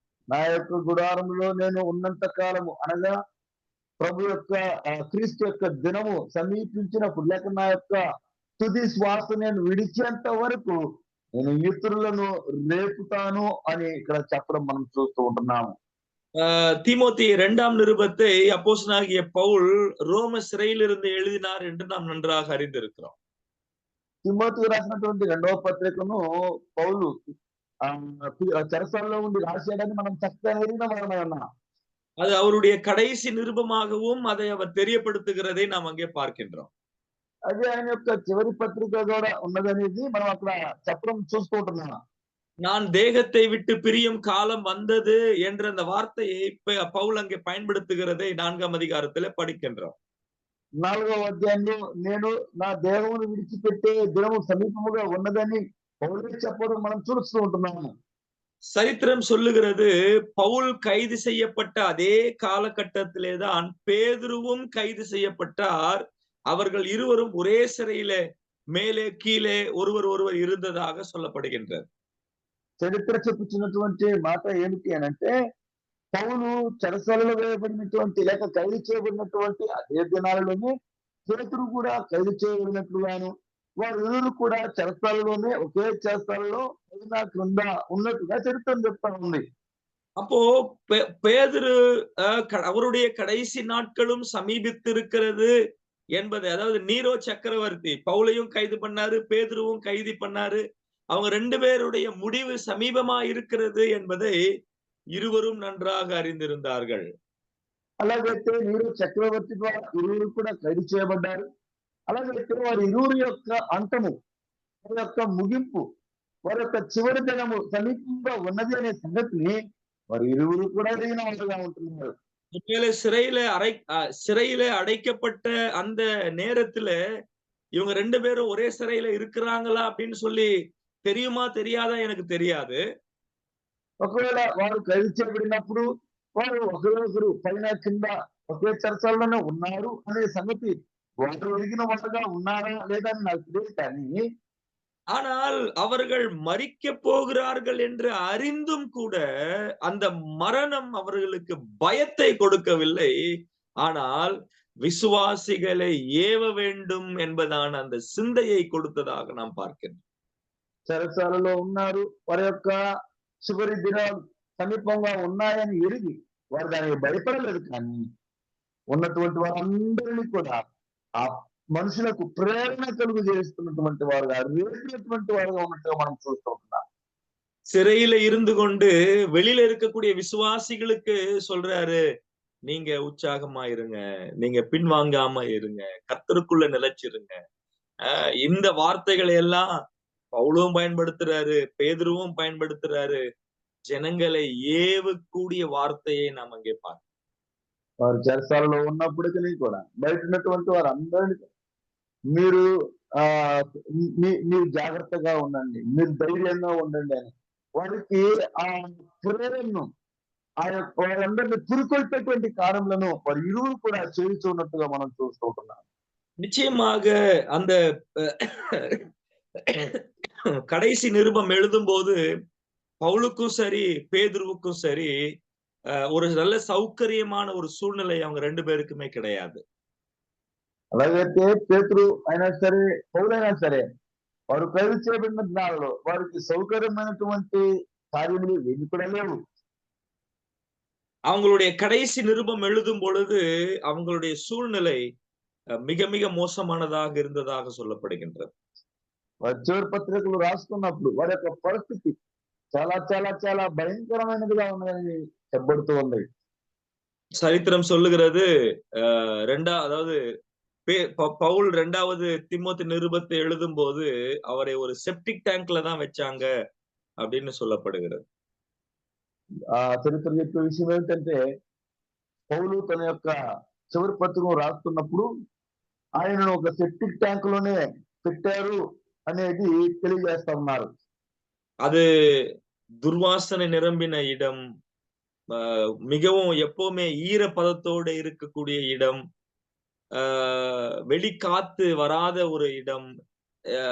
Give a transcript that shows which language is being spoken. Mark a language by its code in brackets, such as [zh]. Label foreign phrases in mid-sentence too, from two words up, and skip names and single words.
[te] నా యొక్క గుడారంలో నేను ఉన్నంత కాలము, అనగా ప్రభు యొక్క క్రీస్తు యొక్క దినము సమీపించినప్పుడు, లేక నా యొక్క తుది శ్వాస నేను విడిచేంత వరకు నేను ఇతరులను రేపుతాను అని ఇక్కడ చెప్పడం మనం చూస్తూ ఉంటున్నాము. [ta] தீமோத்தி 2ஆம் நிருபத்தை அப்போஸ்தலனாகிய பவுல் ரோம சிறையிலிருந்து எழுதினார் என்று நாம் நன்றாக அறிந்திருக்கிறோம். [te] తిమోతికి రాసినటువంటి 2వ పత్రికను పౌలు చెరసాలలో ఉండి రాశాడని మనం చక్కగా ఎరిగిన వారమై ఉన్నాం. [ta] அது அவருடைய கடைசி நிருபமாகவும் அதை அவர் தெரியப்படுத்துகிறதை நாம் அங்கே பார்க்கின்றோம். [te] అది ఆయన యొక్క చివరి పత్రిక కూడా ఉన్నదనేది మనం అక్కడ చెప్పడం చూస్తూ ఉంటున్నాం. [ta] நான் தேகத்தை விட்டு பிரியும் காலம் வந்தது என்ற அந்த வார்த்தையை பவுல் அங்கே பயன்படுத்துகிறதை 4ஆம் அதிகாரத்திலே படிக்கின்றோம். [te] 4వ అధ్యాయంలో నేను నా దేహమును విడిచిపెట్టే దినము సమీపముగా ఉన్నదని పౌలు చెప్పడం మనం చూస్తూ ఉంటున్నాము. [ta] சரித்திரம் சொல்லுகிறது, பவுல் கைது செய்யப்பட்ட அதே காலகட்டத்திலே தான் பேதுருவும் கைது செய்யப்பட்டார். அவர்கள் இருவரும் ஒரே சிறையிலே மேலே கீழே ஒருவர் இருந்ததாக சொல்லப்படுகின்றது. [te] చరిత్ర చెప్పుచున్నటువంటి మాట ఏమిటి అనంటే, పౌలు చెరసాలలో వేయబడినటువంటి లేక ఖైదు చేయబడినటువంటి అదే దినాలలోనే పేతురు కూడా ఖైదు చేయబడినట్లుగాను, వారు ఇరువురు కూడా చెరసాలలోనే ఒకే చెరసాలలో పైన క్రింద ఉన్నట్టుగా చరిత్ర చెప్తా ఉంది. [ta] அப்போ பேதுரு அவருடைய கடைசி நாட்களும் சமீபித்திருக்கிறது என்பதை, அதாவது நீரோ சக்கரவர்த்தி பவுலையும் கைது பண்ணாரு, பேதுருவும் கைது பண்ணாரு, அவங்க 2 பேருடைய முடிவு சமீபமா இருக்கிறது என்பதை இருவரும் நன்றாக அறிந்திருந்தார்கள். [te] అలాగైతే నీరు చక్రవర్తి ద్వారా ఇరువురు కూడా ఖైదు చేయబడ్డారు. అలాగైతే వారి ఇరువురు యొక్క అంతము, వారి యొక్క ముగింపు, వారి యొక్క చివరి దినము సమీపంగా ఉన్నది అనే సంగతిని వారి ఇరువురు కూడా ఎరిగిన వారుగా ఉంటున్నారు. [ta] சிறையில அடைக்கப்பட்ட அந்த நேரத்துல இவங்க 2 பேரும் ஒரே சிறையில இருக்கிறாங்களா அப்படின்னு சொல்லி தெரியுமா தெரியாதா எனக்கு தெரியாது. [te] ఒకవేళ వారు ఖైదు చేయబడినప్పుడు వారు ఒకరొకరు పైన కింద ఒకే చర్చల్లోనే ఉన్నారు అనే సంగతి వారు ఎరిగిన వారుగా ఉన్నారా లేదా అని నాకు తెలియదు. కానీ [ta] ஆனால் அவர்கள் மரிக்க போகிறார்கள் என்று அறிந்தும் கூட அந்த மரணம் அவர்களுக்கு பயத்தை கொடுக்கவில்லை. ஆனால் விசுவாசிகளை ஏவ வேண்டும் என்பதான அந்த சிந்தையை கொடுத்ததாக நாம் பார்க்கிறோம். [te] చెరసాలలో ఉన్నారు, వారి యొక్క చివరి దినం సమీపంగా ఉన్నాయని ఎరిగి వారు దానికి భయపడలేదు. కానీ ఉన్నటువంటి వారందరినీ కూడా ఆ మనుషులకు ప్రేరణ కలుగు చేస్తున్నటువంటి వారుగా, రేపినటువంటి వారుగా ఉన్నట్టుగా మనం చూస్తూ ఉంటున్నాం. [ta] சிறையில இருந்து கொண்டு வெளியில இருக்கக்கூடிய விசுவாசிகளுக்கு சொல்றாரு, நீங்க உற்சாகமா இருங்க, நீங்க பின்வாங்காம இருங்க, கர்த்தருக்குள்ள நிலைச்சிருங்க. இந்த வார்த்தைகளை எல்லாம் பவுலும் பயன்படுத்துறாரு, பேதுருவும் பயன்படுத்துறாரு. ஜனங்களை ஏவக்கூடிய வார்த்தையை நாம் அங்கே பார்க்கிறோம். [te] వారు చెరసాలలో ఉన్నప్పటికీ కూడా బయట ఉన్నటువంటి వారు అందరినీ మీరు మీరు జాగ్రత్తగా ఉండండి, మీరు ధైర్యంగా ఉండండి అని వారికి ఆ ప్రేరణను, ఆ యొక్క వారందరినీ పురికొల్పేటువంటి కార్యములను వారు ఇరువురు కూడా చేయుచున్నట్టుగా మనం చూస్తూ ఉంటున్నాం. [ta] நிச்சயமாக அந்த கடைசி நிருபம் எழுதும் போது பவுலுக்கும் சரி பேதுருவுக்கும் சரி ஒரு நல்ல சௌகரியமான ஒரு சூழ்நிலை அவங்க 2 பேருக்குமே கிடையாது. [te] అలాగైతే పేతురు అయినా సరే పౌలైనా సరే వారు ఖైదు చేయబడిన దినాల్లో వారికి సౌకర్యమైనటువంటి కార్యములు ఏమి కూడా లేవు. [ta] அவங்களுடைய கடைசி நிருபம் எழுதும் பொழுது அவங்களுடைய சூழ்நிலை மிக மிக மோசமானதாக இருந்ததாக சொல்லப்படுகின்றது. [te] వారి చివరి పత్రికలు రాసుకున్నప్పుడు వారి యొక్క పరిస్థితి చాలా చాలా చాలా భయంకరమైనదిగా ఉన్నదని చెప్పబడుతూ ఉంది. [ta] சரித்திரம் சொல்லுகிறது, அதாவது பவுல் 2வது தீமோத்தி நிருபத்தை எழுதும் போது அவரை ஒரு [en] septic tank [ta] தான் வச்சாங்க அப்படின்னு சொல்லப்படுகிறது. [te] చరిత్ర చెప్పే విషయం ఏంటంటే, పౌలు తన యొక్క చివరి పత్రికను రాస్తున్నప్పుడు ఆయనను ఒక [en] septic tank [te] లోనే పెట్టారు అనేది తెలియజేస్తా ఉన్నారు. [ta] அது துர்வாசனை நிரம்பின இடம், மிகவும் எப்பவுமே ஈரப்பதத்தோட இருக்கக்கூடிய இடம், வெளிக்காத்து வராத ஒரு இடம்.